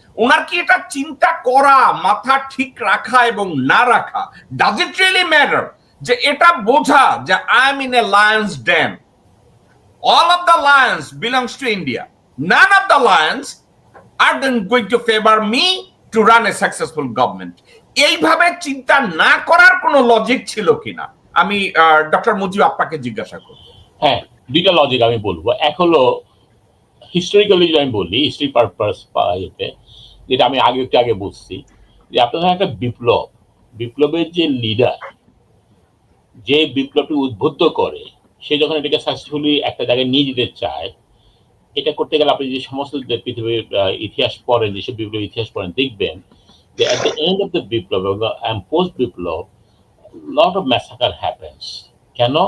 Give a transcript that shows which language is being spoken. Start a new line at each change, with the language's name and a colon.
Bangla: ওনার কি এটা চিন্তা করা, মাথা ঠিক রাখা এবং না রাখা,
English: Does it really matter?
Bangla: যে এটা বোঝা যে
English: I am in a lion's den, all of the lions belongs to India, none of the lions are then going to favor me to run a successful government.
Bangla: এইভাবে চিন্তা না করার কোনো logic ছিল কিনা, আমি ডক্টর মুজিব আপনাকে জিজ্ঞাসা করব। হ্যাঁ, দুইটা লজিক আমি বলবো। এক হলো হিস্টোরিক্যালি যদি আমি বলি, হিস্ট্রি পারপাস এতে, যেটা আমি একটু আগে বলছি, যে আপনাদের একটা বিপ্লবের যে লিডার, যে বিপ্লবটি উদ্বুদ্ধ করে, সে যখন এটাকে সাকসেসফুলি একটা জায়গায় নিয়ে যেতে চায়, এটা করতে গেলে আপনি যে সমস্ত পৃথিবীর ইতিহাস পড়েন, যেসব বিপ্লব ইতিহাস পড়েন, দেখবেন যে
English: at the end of the
Bangla: বিপ্লব এবং post Biplab lot of massacre happens. কেন?